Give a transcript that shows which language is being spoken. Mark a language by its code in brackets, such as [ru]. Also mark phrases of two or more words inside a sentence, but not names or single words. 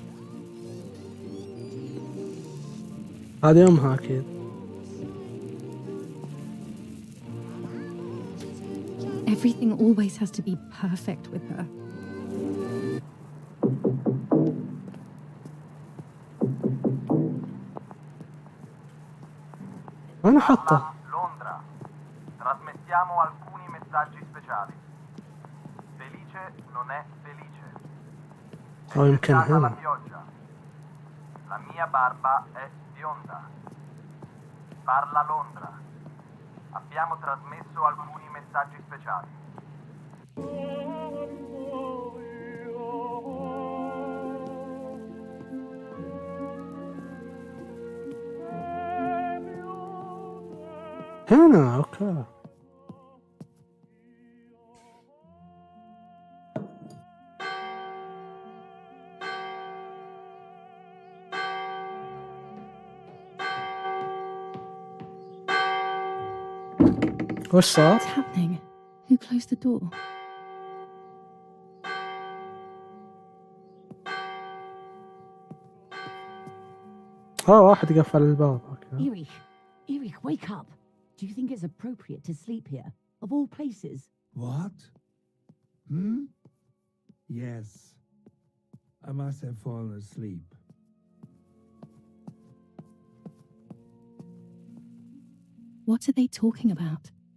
[ar] هذه أمها أكيد. [en] Everything always has to be perfect with her. [ar] أنا حاطه. [it] Londra. Trasmettiamo alcuni messaggi speciali. Felice non è felice. [ar] أو يمكن [it] Stata la [ar] هنا. [it] pioggia. La mia barba è bionda. Parla Londra. Abbiamo trasmesso alcuni messaggi speciali. [ar] هنا أوكي. وش صار؟ [en] What's happening? Who closed the door? [ar] واحد قفل الباب. أوكي. [en] Erich, wake up. Do you think it's appropriate to sleep here, of all places? What? Yes. I must have fallen asleep. What are they talking about?